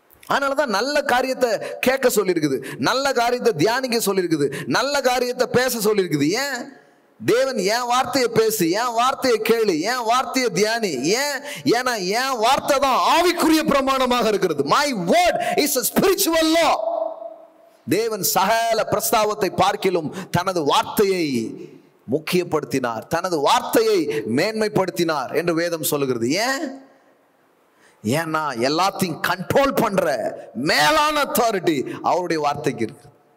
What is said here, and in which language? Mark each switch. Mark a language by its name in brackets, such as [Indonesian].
[Tamil] அதனாலதான் நல்ல காரியத்தை கேட்க சொல்லியிருக்குது, நல்ல காரியத்தை தியானிக்க சொல்லியிருக்குது, நல்ல காரியத்தை பேச சொல்லியிருக்குது. ஏன்? தேவன் என் வார்த்தையை பேசு, என் வார்த்தையை கேளு, என் வார்த்தையை தியானி. ஏன்னா என் வார்த்தை தான் ஆவிக்குரிய பிரமாணமாக இருக்கிறது. [English] My word is a spiritual law. [Tamil] தேவன் சகல பிரஸ்தாவத்தை பார்க்கிலும் தனது வார்த்தையை முக்கியப்படுத்தினார், தனது வார்த்தையை மேன்மைப்படுத்தினார் என்று வேதம் சொல்லுகிறது. ஏன்னா எல்லாத்தையும் கண்ட்ரோல் பண்ற மேலான அத்தாரிட்டி அவருடைய வார்த்தைக்கு இருக்கு.